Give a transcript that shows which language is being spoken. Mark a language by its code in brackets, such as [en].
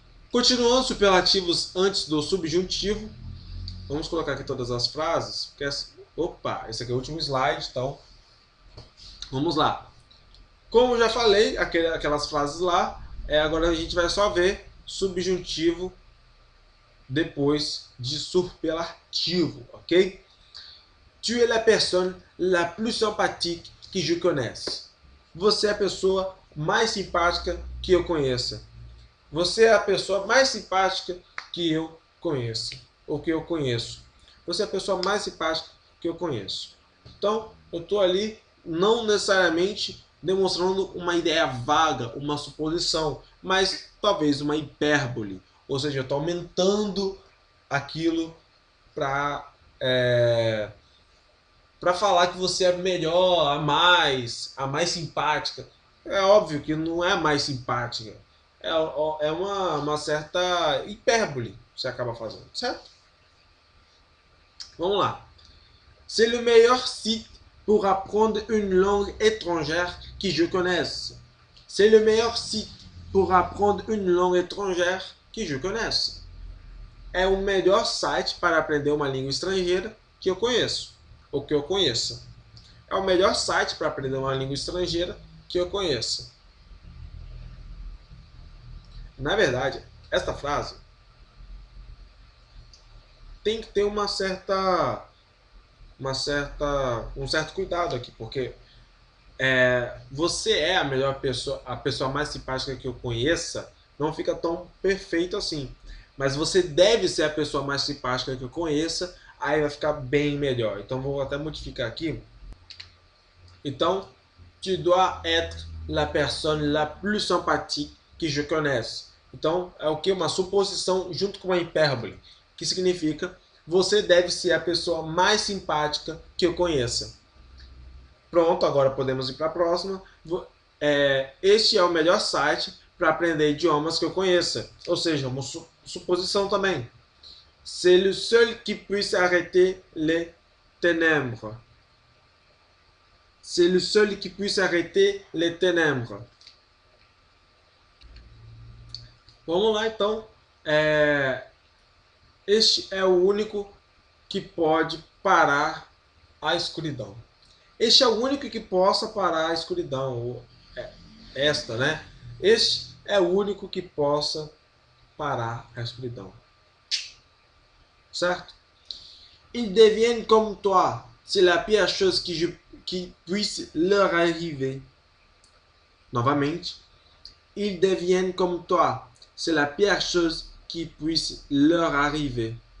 [pt] Continuando superlativos antes do subjuntivo, vamos colocar aqui todas as frases, porque esse aqui é o último slide, então vamos lá. Como eu já falei, aquelas frases lá, agora a gente vai só ver subjuntivo depois de superlativo, ok? [fr] Tu es la personne la plus sympathique que je connaisse. [pt] Você é a pessoa mais simpática que eu conheça. Você é a pessoa mais simpática que eu conheço, ou que eu conheço. Você é a pessoa mais simpática que eu conheço. Então, eu estou ali não necessariamente demonstrando uma ideia vaga, uma suposição, mas talvez uma hipérbole. Ou seja, eu estou aumentando aquilo para falar que você é melhor, a mais simpática. É óbvio que não é a mais simpática. É uma certa hipérbole que você acaba fazendo, certo? Vamos lá. [fr] C'est le meilleur site pour apprendre une langue étrangère que je connaisse. C'est le meilleur site pour apprendre une langue étrangère que je connaisse. [pt] É o melhor site para aprender uma língua estrangeira que eu conheço, ou que eu conheça. É o melhor site para aprender uma língua estrangeira que eu conheça. Na verdade, esta frase tem que ter um certo cuidado aqui, porque você é a melhor pessoa, a pessoa mais simpática que eu conheça, não fica tão perfeito assim. Mas você deve ser a pessoa mais simpática que eu conheça, aí vai ficar bem melhor. Então vou até modificar aqui. Então, [fr] tu dois être la personne la plus sympathique que je connaisse. [pt] Então, é o que? Uma suposição junto com uma hipérbole, que significa você deve ser a pessoa mais simpática que eu conheça. Pronto, agora podemos ir para a próxima. Este é o melhor site para aprender idiomas que eu conheça. Ou seja, uma suposição também. [fr] C'est le seul qui puisse arrêter les ténèbres. C'est le seul qui puisse arrêter les ténèbres. [pt] Vamos lá, então. Este é o único que pode parar a escuridão. Este é o único que possa parar a escuridão. Esta, né? Este é o único que possa parar a escuridão. Certo? [fr] Ils deviennent comme toi. C'est la pire chose qui puisse leur arriver. [pt] Novamente. [fr] Ils deviennent comme toi. C'est la pire chose qui puisse leur arriver.